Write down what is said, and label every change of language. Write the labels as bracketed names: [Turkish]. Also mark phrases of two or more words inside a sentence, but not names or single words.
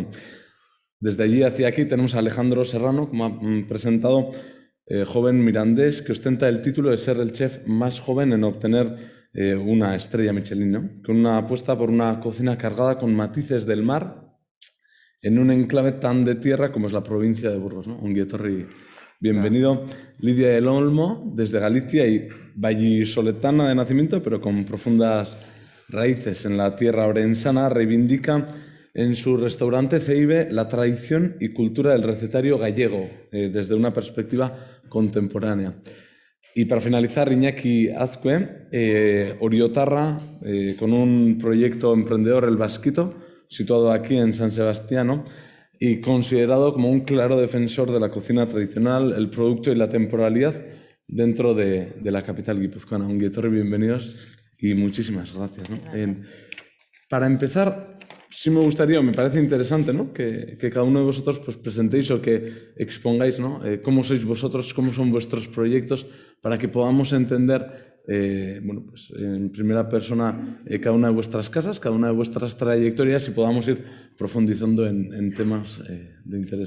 [Spanish] Desde allí hacia aquí tenemos a Alejandro Serrano, como ha presentado, joven mirandés que ostenta el título de ser el chef más joven en obtener una estrella Michelin, ¿no? Con una apuesta por una cocina cargada con matices del mar en un enclave tan de tierra como es la provincia de Burgos, ¿no? [Basque] Ongi etorri. [Spanish] Bienvenido, Lidia del Olmo, desde Galicia y vallisoletana de nacimiento, pero con profundas raíces en la tierra orensana, reivindica en su restaurante Ceibe la tradición y cultura del recetario gallego desde una perspectiva contemporánea. Y para finalizar, Iñaki Azcue, oriotarra, con un proyecto emprendedor, El Vasquito, situado aquí en San Sebastián, y considerado como un claro defensor de la cocina tradicional, el producto y la temporalidad dentro de la capital guipuzcoana. [Basque] Ongi etorri, [Spanish] bienvenidos y muchísimas gracias, ¿no? Para empezar, sí me gustaría, me parece interesante, ¿no? que cada uno de vosotros pues, presentéis o que expongáis, ¿no? Cómo sois vosotros, cómo son vuestros proyectos, para que podamos entender bueno, pues, en primera persona cada una de vuestras casas, cada una de vuestras trayectorias y podamos ir profundizando en temas de interés.